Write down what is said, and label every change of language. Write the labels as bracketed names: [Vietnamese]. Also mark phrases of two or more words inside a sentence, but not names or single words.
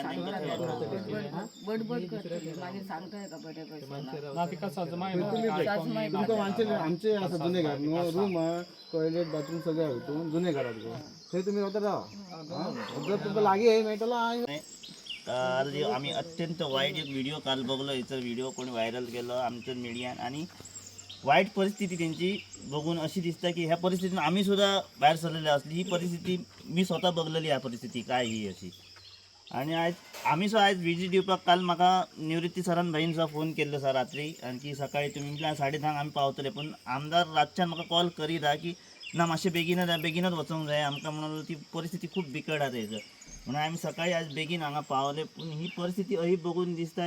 [Konkani] बडबड करतली मागीर सांगताय का बरें पैसे ना तिका सजमाय तुमकां आमचे आसा जुने घर न्हू रूम टॉयलेट बाथरूम सगळे आहा हितून जुने घरात गो थंय तुमी रावता रावा जर तुमकां लागीं हे मेळटलो [Marathi] काल आम्ही अत्यंत वाईट एक व्हिडिओ काल बघलो याचा व्हिडिओ कोणी व्हायरल केलं आमच्या मीडियान आणि वाईट परिस्थिती त्यांची बघून अशी दिसता की ह्या परिस्थितीत आम्ही सुद्धा बाहेर सरलेले असली ही परिस्थिती मी स्वतः बघलेली ह्या परिस्थिती काय ही अशी आणि आज [Konkani] आम्ही सुद्धा आज विजिट दिवपाक काल म्हाका निवृत्ती सरान भाईन सुद्धा फोन केल्लो सर रात्री आणखी सकाळी तुम्ही म्हटल्यार 10:30 आमी पावतले पण आमदार रातच्यान म्हाका कॉल करीत हा की ना मातशें बेगीनच वचूंक जाय आमकां म्हणून ती परिस्थिती खूप बिकट आसा थंयसर म्हणून आम्ही सकाळी आज बेगीन हांगा पावले पूण ही परिस्थिती अशी बघून दिसता